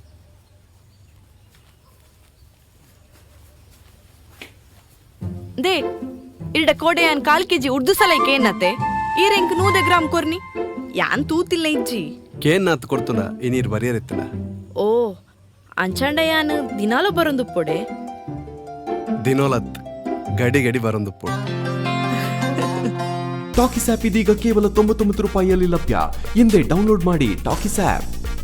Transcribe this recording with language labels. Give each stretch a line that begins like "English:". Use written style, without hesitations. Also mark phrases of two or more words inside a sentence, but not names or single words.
Tulu: ದೇ ಇಲ್ಡ ಕೋಡೆ ಯಾನ್ 1/4 ಕೆಜಿ ಉರ್ದು ಸಲಾಯ್ಕೆ ಏನತ್ತೆ ಈ ರೆಂಕ್ 100 ಗ್ರಾಮ್ ಕೊರ್ನಿ ಯಾನ್ ತೂತಿಲ್ಲ ಇಜ್ಜಿ ಕೇನ್ನಾತ್ ಕೊಡ್ತುಂಡ ಈ ನೀರು ಬರೆಯರಿತ್ತಲ್ಲ ಓ ಅಂಚಾಂಡ ಯಾನ್ ದಿನಾಲು ಬರೊಂದು ಪೊಡೆ ದಿನೋಲತ್ ಗಡಿ ಗಡಿ ಬರೊಂದುಪ್ಪು.
Kannada: ಟಾಕಿಸ್ ಆಪ್ ಇದೀಗ ಕೇವಲ 99 ರೂಪಾಯಿಯಲ್ಲಿ ಲಭ್ಯ. ಹಿಂದೆ ಡೌನ್ಲೋಡ್ ಮಾಡಿ ಟಾಕಿಸ್ ಆಪ್.